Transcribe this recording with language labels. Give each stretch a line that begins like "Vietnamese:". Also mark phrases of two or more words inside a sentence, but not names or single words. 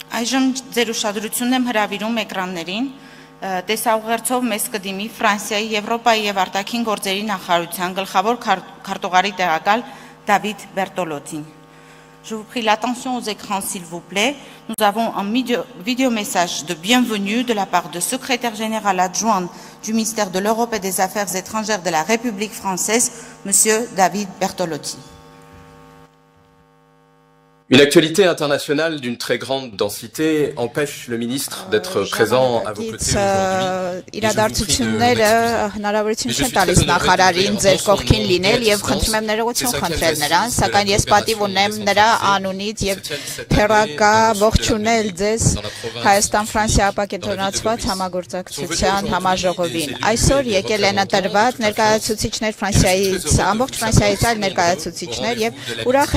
Armenian: Այժմ ձեր ուշադրությունն եմ հրավիրում էկրաններին, տեսաուղերձով մեզ կդիմի Ֆրանսիայի, Եվրոպայի եւ արտաքին գործերի նախարարության գլխավոր քարտուղարի տեղակալ Դավիթ Բերտոլոտին։
French: Je vous prie l'attention aux écrans s'il vous plaît. Nous avons un vidéo message de bienvenue de la part du secrétaire général adjoint du ministère de l'Europe et des Affaires étrangères de la République française, monsieur David Bertolotti. Une actualité internationale d'une très grande densité empêche le ministre d'être présent à vos côtés aujourd'hui.
Armenian: Իրադարձությունները հնարավորություն չեն տալիս նախարարին ձեր կողքին լինել եւ խնդրում եմ ներողություն խնդրել նրան, սակայն ես պատիվ ունեմ նրա անունից եւ թերակա ողջունել ձեզ Հայաստան-Ֆրանսիա ապակենտրոնացված համագործակցության համաժողովին։ Այսօր եկել են ընտրված ներկայացուցիչներ Ֆրանսիայից, ամբողջ Ֆրանսիայից այլ ներկայացուցիչներ եւ ուրախ